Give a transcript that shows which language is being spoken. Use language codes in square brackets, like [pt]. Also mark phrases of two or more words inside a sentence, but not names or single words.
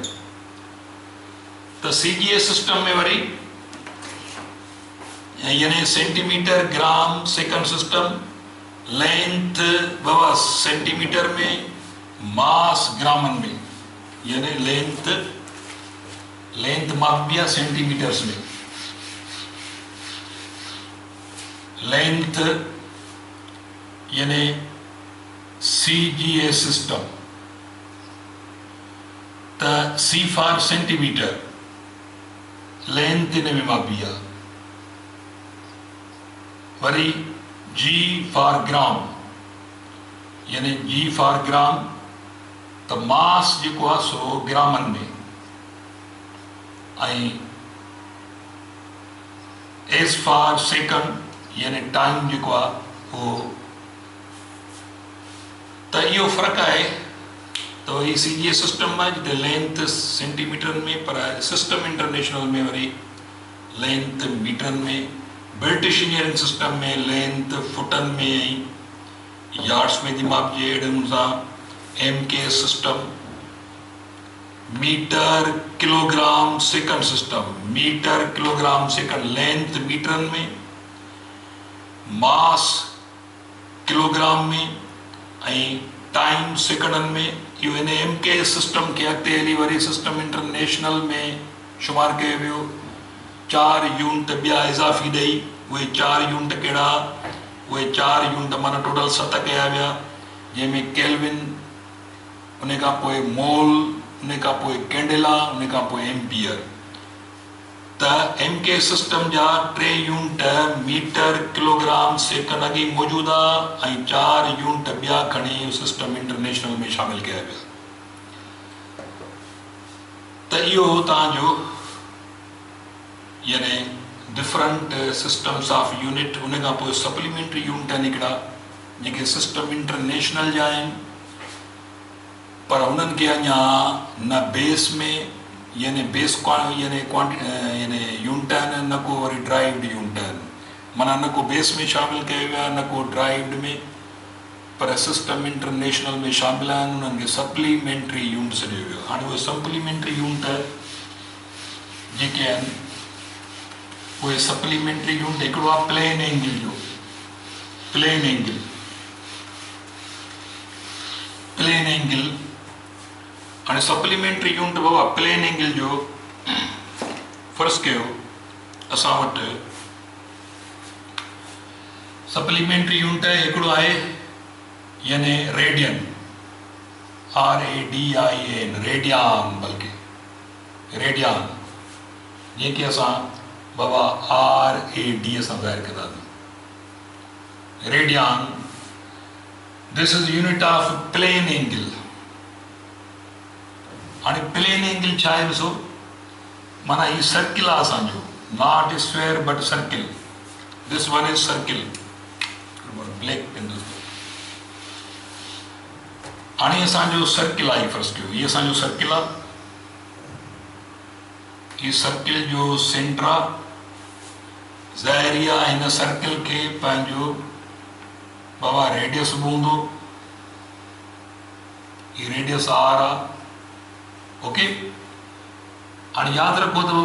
[sd] तो [en] CGS system [sd] में वरी यानी [en] centimeter gram second system, [sd] लेंथ बाबा सेंटीमीटर में, मास ग्रामन में, यानी लेंथ मापिया सेंटीमीटर्स में, लेंथ यानी [en] CGS system. [sd] त [en] C for centimeter, [sd] लेंथ इन में मापी आहे। वरी [en] G for gram [sd] यानी [en] G for gram, [sd] त मास जेको आहे सो ग्रामन में, ऐं [en] S for second [sd] यानी टाइम जेको आहे उहो। त इहो फ़र्क़ु आहे। [ur] تو یہ [en] CGS system [sd] में जिते लेंथ सेंटीमीटर में, पर [en] system international [sd] में वरी लेंथ मीटर में। [en] British engineering system [sd] में लेंथ फुटन में, यार्ड्स में थी मापजे। अहिड़े नमूने सां [en] MK system, meter kilogram second system, meter kilogram second, [sd] लेंथ मीटरन में, [en] mass kilogram [sd] में ऐं टाइम सेकंडन में। इहो इन [en] MK system [sd] के अॻिते हली वरी [en] system international [sd] में शुमार कयो वियो। 4 यूनिट ॿिया इज़ाफ़ी ॾेई, उहे 4 यूनिट कहिड़ा? उहे 4 यूनिट माना टोटल 7 कया विया, जंहिंमें केल्विन, उन खां पोइ मोल, उन खां पोइ कैंडेला, उन खां पोइ एम्पियर। त [en] MK system [sd] जा 3 यूनिट [en] meter kilogram second [sd] अॻे मौजूदु आहे, ऐं 4 यूनिट ॿिया खणी [en] system international [sd] में शामिल कया विया। त इहो तव्हांजो यानी [en] different systems of unit. [sd] उन खां पोइ [en] supplementary unit [sd] आहिनि हिकिड़ा जेके [en] system international [sd] जा आहिनि, पर उन्हनि खे अञा न बेस में यानी बेस यानी यूनिट आहिनि, न को वरी [en] derived unit [sd] आहिनि। माना न को बेस में शामिल कयो वियो आहे, न को ड्राइव्ड में, पर [en] system international [sd] में शामिल आहिनि। उन्हनि खे [en] supplementary unit [sd] सॾियो वियो। हाणे उहे [en] supplementary unit [sd] जेके आहिनि, उहे [en] supplementary unit [sd] हिकिड़ो आहे [en] plane angle [sd] जो। [en] plane angle [sd] हाणे [en] supplementary unit [sd] बाबा [en] plane angle [sd] जो फ़र्ज़ु कयो असां वटि [en] supplementary unit [sd] हिकिड़ो आहे यानी रेडियन [en] RADIAN radian [sd] बल्कि रेडियान जंहिंखे असां बाबा RAD सां ज़ाहिर कंदासीं रेडियान [en] this is unit of plane angle [sd] हाणे प्लेन एंगल छा आहे ॾिसो माना ही सर्किल आहे असांजो [en] not square but circle this one is circle black pen [sd] हाणे असांजो सर्किल आहे फ़र्ज़ु कयो हीअ असांजो सर्किल आहे हीअ सर्किल जो सेंटर आहे ज़ाहिरी आहे हिन सर्किल खे पंहिंजो बाबा रेडियस बि हूंदो हीअ रेडियस R आहे ओके हाणे यादि रखो त